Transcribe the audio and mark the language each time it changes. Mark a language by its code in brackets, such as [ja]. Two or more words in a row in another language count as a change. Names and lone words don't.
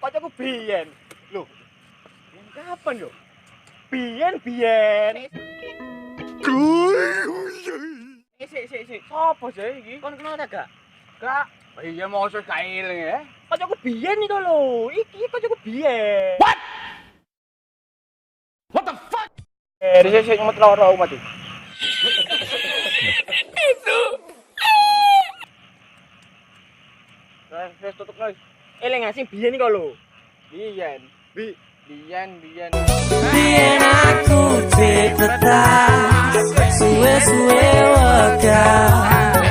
[jv] biyen. Loh. Kapan yo? Biyen. Sik. Sopo sih iki? Kon kenal ta gak? Gak. Iya mosok gak eling ya. Kancaku biyen iki lho. Iki kancaku biyen. [en] What the fuck? [jv] Sik nyemut loro umat iki. Itu. Wes tutup guys. Eling asing biyen iki lho. Biyen. Biyen. Biyen aku cipta suwe-suwe wekal